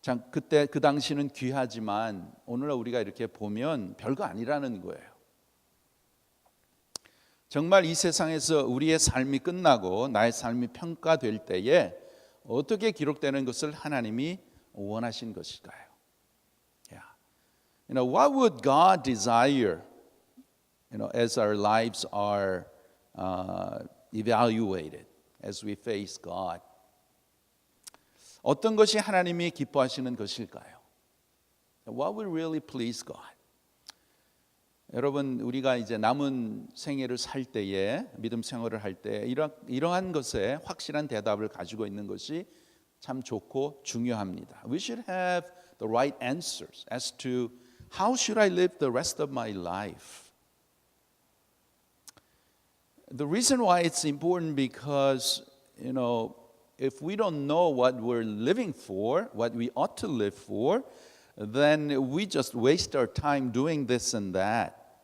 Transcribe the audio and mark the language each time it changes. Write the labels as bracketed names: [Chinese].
[Korean] 그때 그 당시는 귀하지만 오늘날 우리가 이렇게 보면 별거 아니라는 거예요. 정말 이 세상에서 우리의 삶이 끝나고 나의 삶이 평가될 때에 어떻게 기록되는 것을 하나님이 원하신 것일까요? [English] Yeah. What would God desire? As our lives are evaluated, as we face God. [Korean] 어떤 것이 하나님이 기뻐하시는 것일까요? [English] What will really please God? [Korean] 여러분, 우리가 이제 남은 생애를 살 때에 믿음 생활을 할 때 이러한 것에 확실한 대답을 가지고 있는 것이 참 좋고 중요합니다. [English] We should have the right answers as to how should I live the rest of my life. The reason why it's important because, if we don't know what we're living for, what we ought to live for, then we just waste our time doing this and that.